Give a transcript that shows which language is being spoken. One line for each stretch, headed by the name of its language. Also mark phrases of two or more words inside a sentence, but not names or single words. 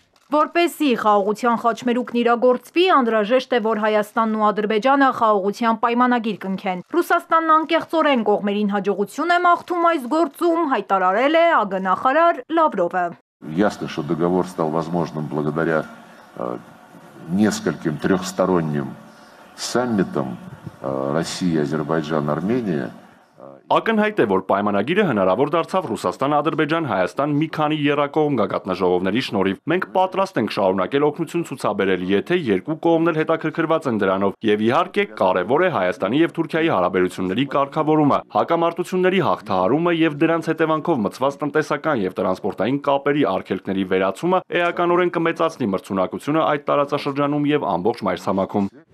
Armenian: Որպեսզի խաղաղության խաչմերուկն իրագործվի, անհրաժեշտ է, որ Հայաստանն ու Ադրբեջանը խաղաղության պայմանագիր կնքեն։ Ռուսաստանն անկեղծորեն կողմերին հաջողություն է մաղթում այս գործում, հայտարարել է ԱԳ նախարար Լավրովը։
Russian: Ясно, что договор стал возможным благодаря нескольким трехсторонним саммитам Россия, Азербайджан, Армения.
Armenian: Ակնհայտ է, որ պայմանագիրը հնարավոր դարձավ Ռուսաստան, Ադրբեջան, Հայաստան մի քանի եռակողմ գագաթնաժողովների շնորհիվ։ Մենք պատրաստ ենք շարունակել օգնություն ցուցաբերել, եթե երկու կողմն էլ հետաքրքրված են դրանով, եւ իհարկե կարեւոր է Հայաստանի եւ Թուրքիայի հարաբերությունների կարգավորումը, հակամարտությունների հաղթահարումը եւ դրանց հետևանքով մցված տնտեսական եւ տրանսպորտային կապերի արգելքների վերացումը էականորեն կմեծացնի մրցունակությունը այդ տարածաշրջանում եւ ամբողջ մայրցամաքում։